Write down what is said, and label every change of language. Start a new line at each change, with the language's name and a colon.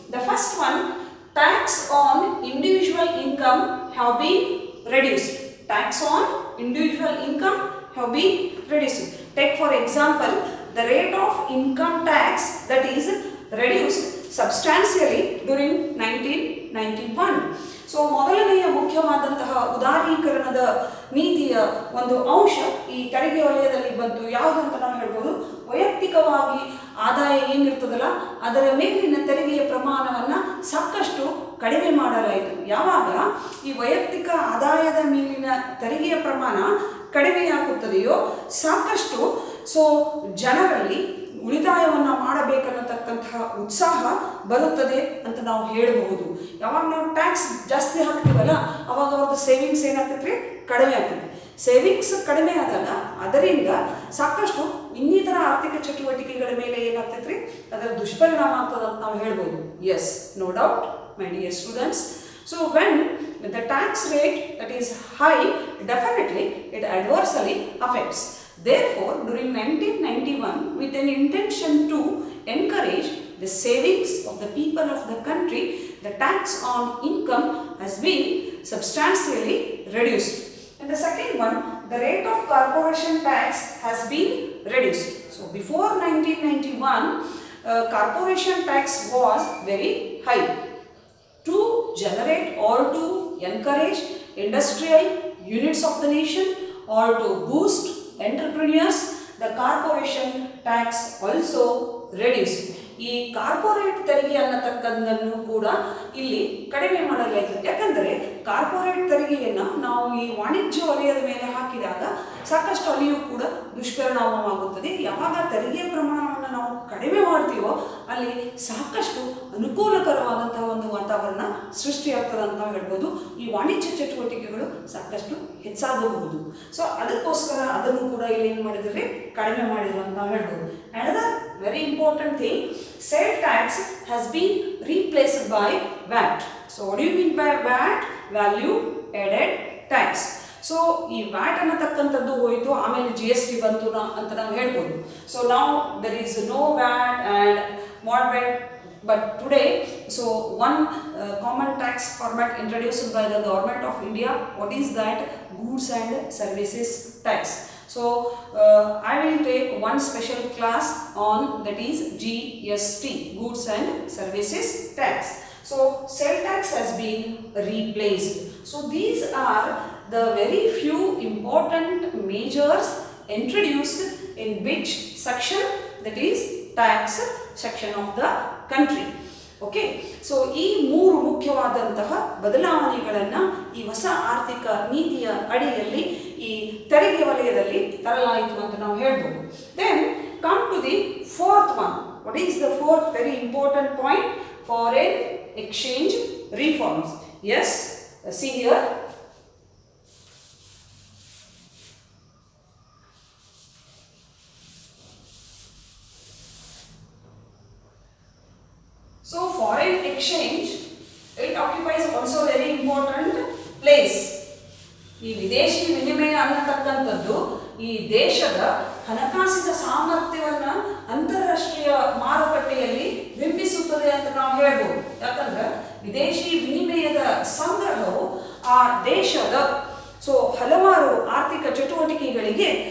English: The first one, tax on individual income have been reduced. Tax on individual income have been reduced. Take for example, the rate of income tax that is reduced substantially during 1991.
Kannada: So ಮೊದಲನೆಯ ಮುಖ್ಯವಾದಂತಹ ಉದಾರೀಕರಣದ ನೀತಿಯ ಒಂದು ಅಂಶ ಈ ತೆರಿಗೆ ವಲಯದಲ್ಲಿ ಬಂತು. ಯಾವುದು ಅಂತ ನಾವು ಹೇಳ್ಬೋದು, ವೈಯಕ್ತಿಕವಾಗಿ ಆದಾಯ ಏನಿರ್ತದಲ್ಲ ಅದರ ಮೇಲಿನ ತೆರಿಗೆಯ ಪ್ರಮಾಣವನ್ನು ಸಾಕಷ್ಟು ಕಡಿಮೆ ಮಾಡಲಾಯಿತು. ಯಾವಾಗ ಈ ವೈಯಕ್ತಿಕ ಆದಾಯದ ಮೇಲಿನ ತೆರಿಗೆಯ ಪ್ರಮಾಣ ಕಡಿಮೆಯಾಗುತ್ತದೆಯೋ ಸಾಕಷ್ಟು ಜನರಲ್ಲಿ ಉಳಿತಾಯವನ್ನು ಮಾಡಬೇಕನ್ನತಕ್ಕಂತಹ ಉತ್ಸಾಹ ಬರುತ್ತದೆ ಅಂತ ನಾವು ಹೇಳಬಹುದು. ಯಾವಾಗ ನಾವು ಟ್ಯಾಕ್ಸ್ ಜಾಸ್ತಿ ಹಾಕ್ತೀವಲ್ಲ ಅವಾಗ ಅವ್ರದ್ದು ಸೇವಿಂಗ್ಸ್ ಏನಾಗ್ತೈತ್ರಿ, ಕಡಿಮೆ ಆಗ್ತದೆ. ಸೇವಿಂಗ್ಸ್ ಕಡಿಮೆ ಆದಾಗ ಅದರಿಂದ ಸಾಕಷ್ಟು ಇನ್ನಿತರ ಆರ್ಥಿಕ ಚಟುವಟಿಕೆಗಳ ಮೇಲೆ ಏನಾಗ್ತೈತ್ರಿ, ಅದರ ದುಷ್ಪರಿಣಾಮ ಆಗ್ತದೆ ಅಂತ ನಾವು ಹೇಳ್ಬೋದು.
English: Yes, no doubt my dear students. So when the tax rate that is high, definitely it adversely affects. Therefore, during 1991, with an intention to encourage the savings of the people of the country, the tax on income has been substantially reduced. And the second one, the rate of corporation tax has been reduced. So before 1991, corporation tax was very high. To generate or to encourage industrial units of the nation or to boost entrepreneurs, the corporation tax also reduced.
Kannada: ಈ corporate ತೆರಿಗೆ ಅನ್ನತಕ್ಕಂಥದ್ದನ್ನು ಕೂಡ ಇಲ್ಲಿ ಕಡಿಮೆ ಮಾಡಲಾಯಿತು. ಯಾಕಂದರೆ corporate ತೆರಿಗೆಯನ್ನು ನಾವು ಈ ವಾಣಿಜ್ಯ ವಲಯದ ಮೇಲೆ ಹಾಕಿದಾಗ ಸಾಕಷ್ಟು ಅಲ್ಲಿಯೂ ಕೂಡ ದುಷ್ಪರಿಣಾಮವಾಗುತ್ತದೆ. ಯಾವಾಗ ತೆರಿಗೆಯ ಪ್ರಮಾಣವನ್ನು ನಾವು ಕಡಿಮೆ ಮಾಡ್ತೀವೋ ಅಲ್ಲಿ ಸಾಕಷ್ಟು ಅನುಕೂಲಕರವಾದಂತಹ ಒಂದು ವಾತಾವರಣ ಸೃಷ್ಟಿಯಾಗ್ತದೆ ಅಂತ ನಾವು ಹೇಳ್ಬೋದು. ಈ ವಾಣಿಜ್ಯ ಚಟುವಟಿಕೆಗಳು ಸಾಕಷ್ಟು ಹೆಚ್ಚಾಗಬಹುದು. ಸೊ ಅದಕ್ಕೋಸ್ಕರ ಅದನ್ನು ಕೂಡ ಇಲ್ಲಿ ಏನು ಮಾಡಿದರೆ ಕಡಿಮೆ ಮಾಡಿದ್ರು ಅಂತ ನಾವು ಹೇಳ್ಬೋದು.
English: Another very important thing, sale tax has been replaced by VAT. So what do you mean by VAT? Value added tax.
Kannada: So ಈ ವ್ಯಾಟ್ ಅನ್ನತಕ್ಕಂಥದ್ದು ಹೋಯಿತು, ಆಮೇಲೆ GST ಬಂತು ಅಂತ ನಾವು ಹೇಳ್ಬೋದು.
English: So ನಾವು there is no VAT and moderate, but today so one common tax format introduced by the government of India. What is that? Goods and services tax. So I will take one special class on that is GST, goods and services tax. So sale tax has been replaced. So these are the very few important measures introduced in which section, that is tax section of the country.
Kannada: Okay, so ಈ ಮೂರು ಮುಖ್ಯವಾದಂತಹ ಬದಲಾವಣೆಗಳನ್ನು ಈ ಹೊಸ ಆರ್ಥಿಕ ನೀತಿಯ ಅಡಿಯಲ್ಲಿ ಈ ತೆರಿಗೆ ವಲಯದಲ್ಲಿ ತರಲಾಯಿತು ಅಂತ ನಾವು ಹೇಳ್ಬೋದು.
English: Then come to the fourth one. What is the fourth very important point? Foreign exchange reforms. Yes, see here. So foreign exchange, it occupies also very important place.
Kannada: ಈ ವಿದೇಶಿ ವಿನಿಮಯ ಅನ್ನತಕ್ಕಂಥದ್ದು ಈ ದೇಶದ ಹಣಕಾಸಿನ ಸಾಮರ್ಥ್ಯವನ್ನು ಅಂತಾರಾಷ್ಟ್ರೀಯ ಮಾರುಕಟ್ಟೆಯಲ್ಲಿ ಬಿಂಬಿಸುತ್ತದೆ ಅಂತ ನಾವು ಹೇಳ್ಬೋದು. ಯಾಕಂದ್ರೆ ವಿದೇಶಿ ವಿನಿಮಯದ ಸಂಗ್ರಹವು ಆ ದೇಶದ ಹಲವಾರು ಆರ್ಥಿಕ ಚಟುವಟಿಕೆಗಳಿಗೆ